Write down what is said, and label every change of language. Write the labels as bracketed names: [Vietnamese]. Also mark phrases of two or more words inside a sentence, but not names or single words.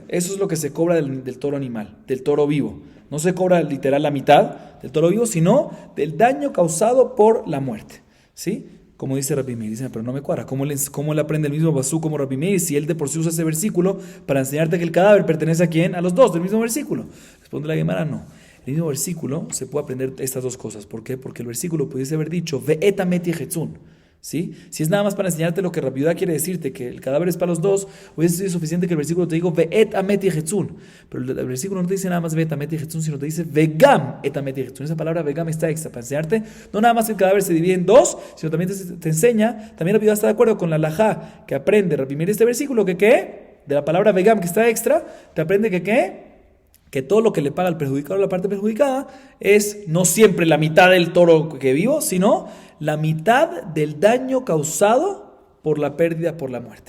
[Spanish] Eso es lo que se cobra del toro animal, del toro vivo. No se cobra literal la mitad del toro vivo, sino del daño causado por la muerte. ¿Sí? Como dice Rabbi Meir, dice, pero no me cuadra. ¿Cómo le aprende el mismo Basú como Rabbi Meir si él de por sí usa ese versículo para enseñarte que el cadáver pertenece a quién? A los dos del mismo versículo. Responde la Gemara, no. El mismo versículo se puede aprender estas dos cosas. ¿Por qué? Porque el versículo pudiese haber dicho [Hebrew] ואת המת יחצון. [Spanish] ¿Sí? Si es nada más para enseñarte lo que Rabbi Yudá quiere decirte, que el cadáver es para los dos, hubiese sido suficiente que el versículo te diga [Hebrew] ואת המת יחצון. [Spanish] Pero el versículo no te dice nada más [Hebrew] ואת המת יחצון, [Spanish] sino te dice [Hebrew] וגם את המת יחצון. [Spanish] Esa palabra Vegam está extra para enseñarte no nada más que el cadáver se divide en dos, sino también te enseña, también Rabbi Yudá está de acuerdo con la halajá que aprende Rabbi Meir este versículo, que ¿qué? De la palabra Vegam que está extra, te aprende que ¿qué? Que todo lo que le paga el perjudicado a la parte perjudicada es no siempre la mitad del toro que vivo, sino la mitad del daño causado por la pérdida, por la muerte.